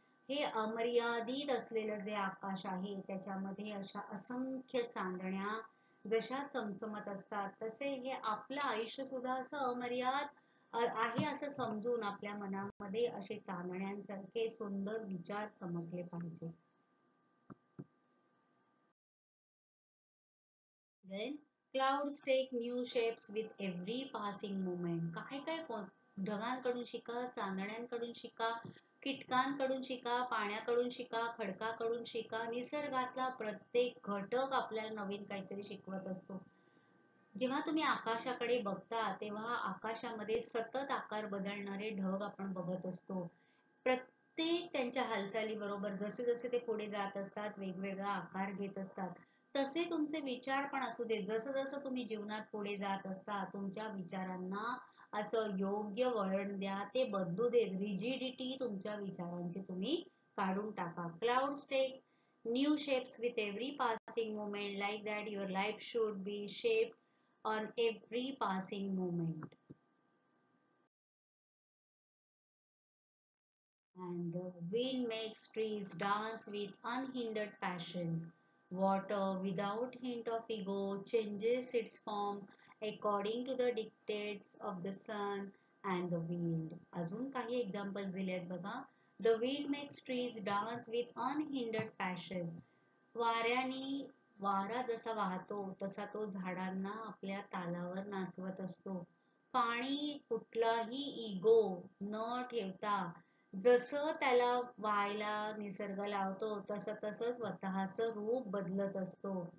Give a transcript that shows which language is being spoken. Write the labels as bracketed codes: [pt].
[mr] हे अमर्यादित असलेलं जे आकाश आहे त्याच्यामध्ये अशा असंख्य चांदण्या जशा चमचमत असतात, तसे हे आपलं आयुष्य सुद्धा असं अमर्याद आहे असं समजून आपल्या मनामध्ये असे चांदण्यांसारखे सुंदर विचार चमकले पाहिजे. [en] Then clouds take new shapes with every passing moment. [mr] काय काय ढगांकडून शिका, चांदण्यांकडून शिका, कीटकांकडून शिका, पाण्याकडून शिका, खडकाकडून शिका. निसर्गातला प्रत्येक घटक आपल्याला नवीन काहीतरी शिकवत असतो. जेव्हा तुम्ही आकाशाकडे बघता तेव्हा आकाशामध्ये सतत आकार बदलणारे ढग आपण बघत असतो. प्रत्येक त्यांच्या हालचाली बरोबर जसे जसे ते पुढे जात असतात वेगवेगळा आकार घेत असतात. तसे तुमचे विचार पण असू दे. जसं जसं तुम्ही जीवनात पुढे जात असता तुमच्या विचारांना असं योग्य वळण द्या, ते बदलू दे. रिजिडिटी तुमच्या विचारांची तुम्ही काढून टाका. [en] Clouds take new shapes with every passing moment. Like that your life should be shaped on every passing moment. And the wind makes trees dance with unhindered passion. Water, without hint of ego, changes its form according to the dictates of the sun and the wind. [mr] अजून काही examples दिले आहेत बघा. [en] The wind makes trees dance with unhindered passion. [mr] वाऱ्याने वारा जसा वाहतो तसा तो झाडांना आपल्या तालावर नाचवत असतो. पाणी कुठलाही इगो न ठेवता जसं त्याला व्हायला निसर्ग लावतो तसं तसं स्वतःचं रूप बदलत असतो.